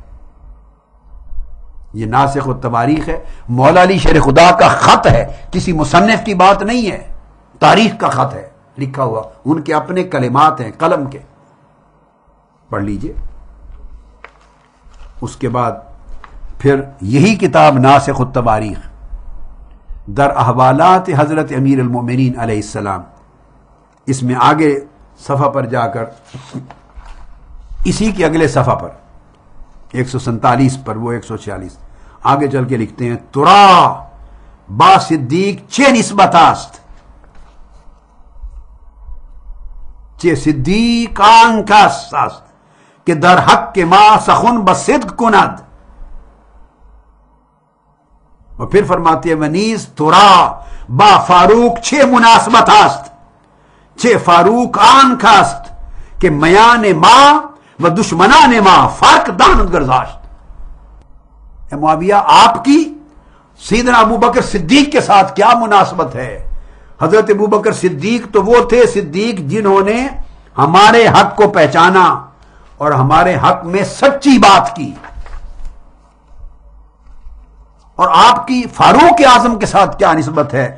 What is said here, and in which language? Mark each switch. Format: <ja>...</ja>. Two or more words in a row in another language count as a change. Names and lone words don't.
<ur>یہ ناسخ و تواریخ ہے، مولا علی شیر خدا کا خط ہے، کسی مصنف کی بات نہیں ہے، تاریخ کا خط ہے لکھا ہوا، ان کے اپنے کلمات ہیں قلم کے، پڑھ لیجئے۔ اس کے بعد پھر یہی کتاب ناسخ التواریخ در احوالات حضرت امیر المومنین علیہ السلام، اس میں آگے صفحہ پر جا کر اسی کے اگلے صفحہ پر 147 پر، وہ 146 آگے چل کے لکھتے ہیں</ur> <fa>ترا با صدیق چه نسبت است چه صدیقان کس است که در حق ما سخن بصدق کند،</fa> <ur>اور پھر فرماتے ہیں</ur> <fa>ونیز ترا با فاروق چه مناسبت است چه فاروق آن کست که میان ما و دشمنان ما فرق داند گرداشت۔</fa> <ur>اے معاویہ، آپ کی سیدنا ابوبکر صدیق کے ساتھ کیا مناسبت ہے؟ حضرت ابوبکر صدیق تو وہ تھے صدیق جنہوں نے ہمارے حق کو پہچانا اور ہمارے حق میں سچی بات کی، اور آپ کی فاروق اعظم کے ساتھ کیا نسبت ہے؟</ur>